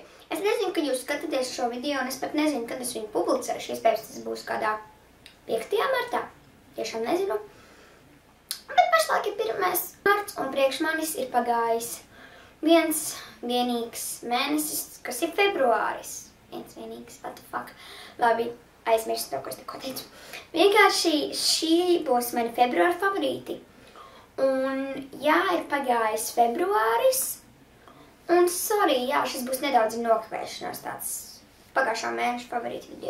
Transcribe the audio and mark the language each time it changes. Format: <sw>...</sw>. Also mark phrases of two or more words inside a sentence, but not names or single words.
<lv>Es nezinu, kad jūs skatāties šo video, un es pat nezinu, kad es viņu publicēšu. Iespējams, tas būs kādā 5. martā. Tiešām nezinu. Bet pašlaik ir 1. marts, un priekš manis ir pagājis viens vienīgs mēnesis, kas ir februāris. Viens vienīgs,</lv> <en>what the fuck.</en> <lv>Labi, aizmirstu to, ko es tikko teicu. Vienkārši šī būs mani februāra favorīti. Un jā, ir pagājis februāris. Un sorry, jā, šis būs nedaudz nokavēšanās tāds pagājušā mēneša favorīti video.</lv>